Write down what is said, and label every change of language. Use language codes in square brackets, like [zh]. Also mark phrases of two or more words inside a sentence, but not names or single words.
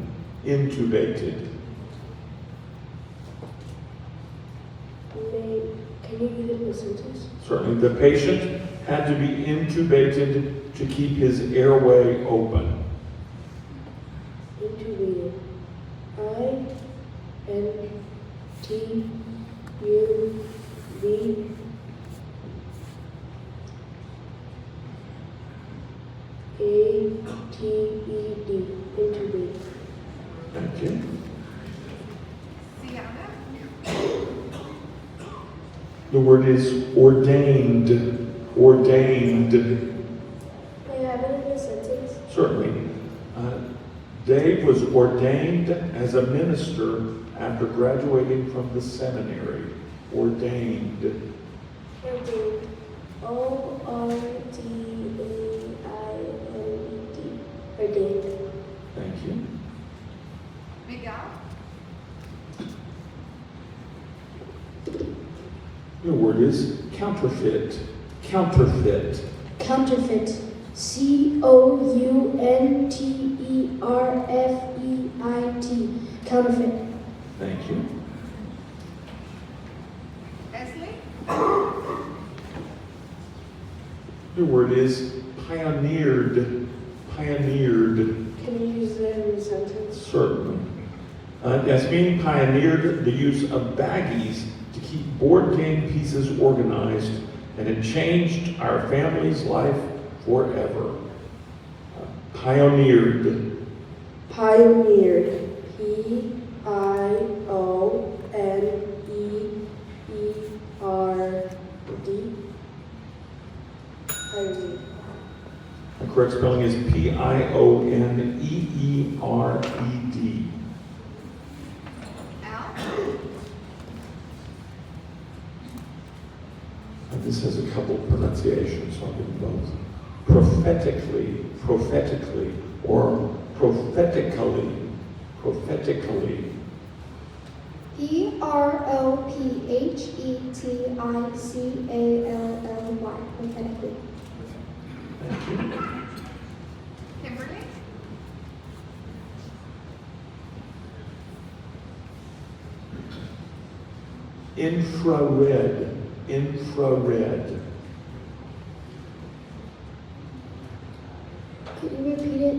[en] Intubated. Can you give it in a sentence? Certainly. The patient had to be intubated to keep his airway open. Intubated. I-N-T-U-B-A-T-E-D. Intubated. Thank you. The word is ordained. Ordained. May I have it in a sentence? Certainly. Dave was ordained as a minister after graduating from the seminary. Ordained. Ordained. O-R-D-A-I-N-E-D. Ordained. Thank you. Miguel. The word is counterfeit. Counterfeit. Counterfeit. C-O-U-N-T-E-R-F-E-I-T. Counterfeit. Thank you. Leslie. The word is pioneered. Pioneered. Can you use that in a sentence? Certainly. Yasmin pioneered the use of baggies to keep board game pieces organized, and it changed our family's life forever. Pioneered. Pioneered. P-I-O-N-E-E-R-D. Pioneered. The correct spelling is P-I-O-N-E-E-R-E-D. Al. And this has a couple of pronunciations, so I'll give them both. Prophetically, prophetically, or prophetically, prophetically. P-R-O-P-H-E-T-I-C-A-L-L-Y. Prophetically. Thank you. Kimberly. Infrared. Infrared. Could you repeat it?